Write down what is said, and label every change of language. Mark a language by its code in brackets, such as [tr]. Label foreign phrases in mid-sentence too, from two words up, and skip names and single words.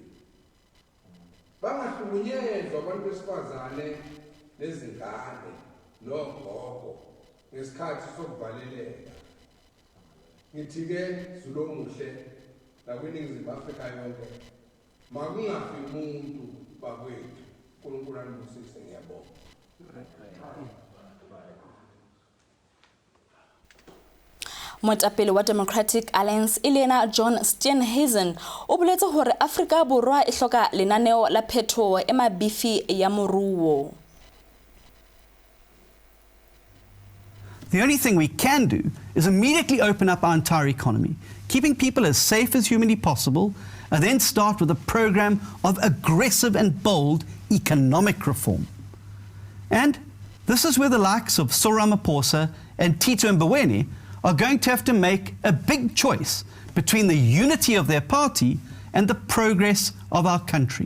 [zu] Bangahlukunyezwa abantu besifazane nezingane nogogo ngesikhathi sokuvaleleka. Ngithi-ke Zulu omuhle nakwiNingizimu Afrika yonke makungafi umuntu bakwethu. uNkulunkulu anibusise, ngiyabonga. [st] Moetapele wa Democratic Alliance Elena John Steenhuisen o boletse hore Afrika Borwa e hloka lenaneo la phethoho e mabifi ya moruo. [en] The only thing we can do is immediately open up our entire economy, keeping people as safe as humanly possible, and then start with a program of aggressive and bold economic reform. And this is where the likes of Cyril Ramaphosa and Tito Mboweni are going to have to make a big choice between the unity of their party and the progress of our country.